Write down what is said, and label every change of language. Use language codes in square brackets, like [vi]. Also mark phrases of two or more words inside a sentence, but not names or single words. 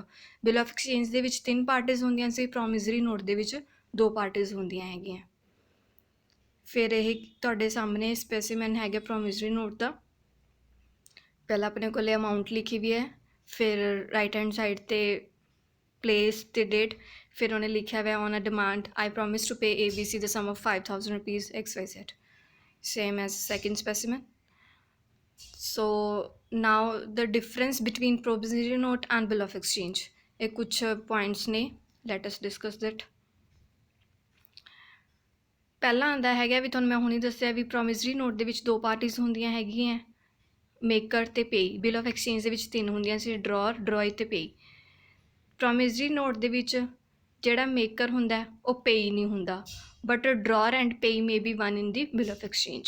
[en] bill of exchange [pa] ਦੇ ਵਿੱਚ 3 ਪਾਰਟੀਜ਼ ਹੁੰਦੀਆਂ ਸੀ, [en] promissory note [pa] ਦੇ ਵਿੱਚ 2 ਪਾਰਟੀਜ਼ ਹੁੰਦੀਆਂ ਹੈਗੀਆਂ। ਫਿਰ ਇਹ ਤੁਹਾਡੇ ਸਾਹਮਣੇ ਸਪੈਸੀਮੈਨ ਹੈਗਾ [en] promissory note [pa] ਦਾ। ਪਹਿਲਾਂ ਆਪਣੇ ਕੋਲੇ ਅਮਾਊਂਟ ਲਿਖੀ ਵੀ ਹੈ, ਫਿਰ [en] right hand side [pa] 'ਤੇ ਪਲੇਸ ਤੇ ਡੇਟ, ਫਿਰ ਉਹਨੇ ਲਿਖਿਆ ਹੋਇਆ [en] on a demand I promise to pay ABC the sum of 5,000 rupees XYZ, same as second specimen. So now the difference between promissory note and bill of exchange, [pa] ਇਹ ਕੁਛ points ਨੇ, [en] let us discuss that. [pa] ਪਹਿਲਾਂ ਆਉਂਦਾ ਹੈਗਾ ਵੀ ਤੁਹਾਨੂੰ ਮੈਂ ਹੁਣੀ ਦੱਸਿਆ ਵੀ [en] promissory note [pa] ਦੇ ਵਿੱਚ 2 ਪਾਰਟੀਜ਼ ਹੁੰਦੀਆਂ ਹੈਗੀਆਂ, ਮੇਕਰ ਤੇ ਪੇਈ। [en] bill of exchange [pa] ਦੇ ਵਿੱਚ 3 ਹੁੰਦੀਆਂ ਸੀ, ਡਰਾਅਰ, ਡਰਾਈ ਤੇ ਪੇਈ। [en] promissory note [pa] ਦੇ ਵਿੱਚ ਜਿਹੜਾ ਮੇਕਰ ਹੁੰਦਾ ਉਹ ਪੇਈ ਨਹੀਂ ਹੁੰਦਾ, [en] but drawer and payee may be one in the bill of exchange.